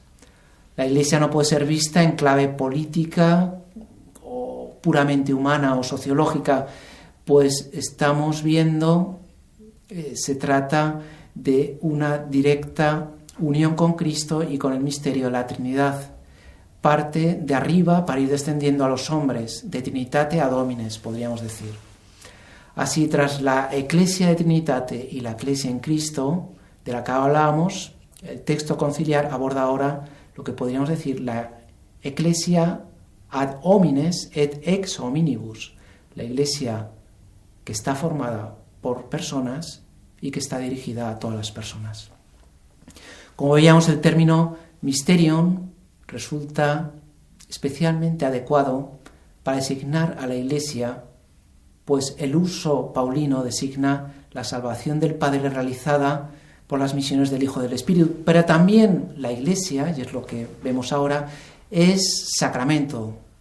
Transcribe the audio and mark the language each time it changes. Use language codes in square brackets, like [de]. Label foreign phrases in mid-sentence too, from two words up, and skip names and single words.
[es] La Iglesia no puede ser vista en clave política o puramente humana o sociológica, pues estamos viendo, se trata de una directa unión con Cristo y con el misterio de la Trinidad. Parte de arriba para ir descendiendo a los hombres, [la] de Trinitate ad homines, [es] podríamos decir. Así, tras la [la] Ecclesia de Trinitate [es] y la Ecclesia en Cristo, de la que hablábamos, el texto conciliar aborda ahora lo que podríamos decir la [la] Ecclesia ad homines et ex hominibus, [es] la Iglesia que está formada por personas y que está dirigida a todas las personas. Como veíamos, el término mysterion resulta especialmente adecuado para designar a la Iglesia, pues el uso paulino designa la salvación del Padre realizada por las misiones del Hijo del Espíritu, pero también la Iglesia, y es lo que vemos ahora, es sacramento.